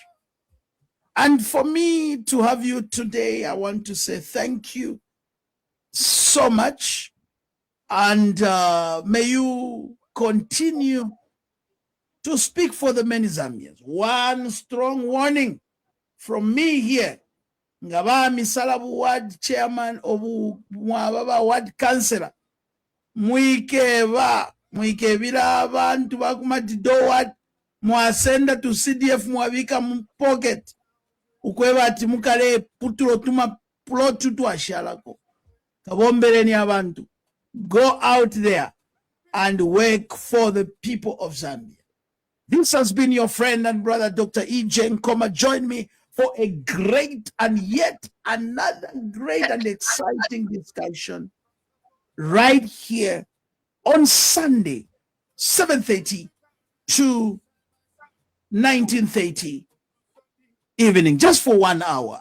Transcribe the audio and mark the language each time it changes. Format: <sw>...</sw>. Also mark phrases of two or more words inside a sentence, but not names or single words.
<en>And for me to have you today, I want to say thank you so much. And may you continue to speak for the many Zambians. One strong warning from me here.</en> <bem>Ngaba misalabu</bem> <en>ward chairman</en> <bem>obu mwababa</bem> <en>ward councillor.</en> <bem>Mwikebira abantu bakumadido ward mwasenda to CDF mwabika pocket. Ukweba ati mukale putulo tuma plotu tu ashalako. Kabombereni abantu.</bem> <en>Go out there and work for the people of Zambia. This has been your friend and brother, Dr. E.J. Nkhoma. Join me for a great and yet another great and exciting discussion right here on Sunday, 7:30 to 19:30 evening, just for 1 hour.</en>